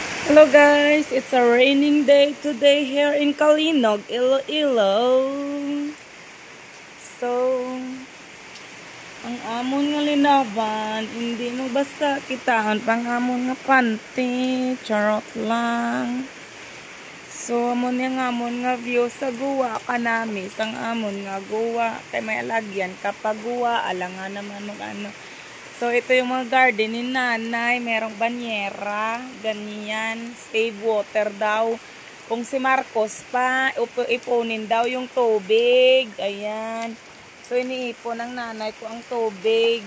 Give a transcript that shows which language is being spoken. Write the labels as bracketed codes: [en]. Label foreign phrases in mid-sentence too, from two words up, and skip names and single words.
[en] Hello guys, it's a raining day today here in Kalinog, Iloilo. [hil] So, ang amon nga linaban, hindi mo basta kitaan pang amon nga panty, [tl] charot lang. [hil] So, amon nga view sa guwa kanami, sang amon nga guwa, kay may alagyan kapag guwa, [tl] alangan naman mag-ano. So, ito yung mga garden ni nanay. Merong banyera. Ganyan. [en] Save water [tl] daw. Kung si Marcos pa, ipunin daw yung tubig. Ayan. So, iniipon ng nanay ko ang tubig.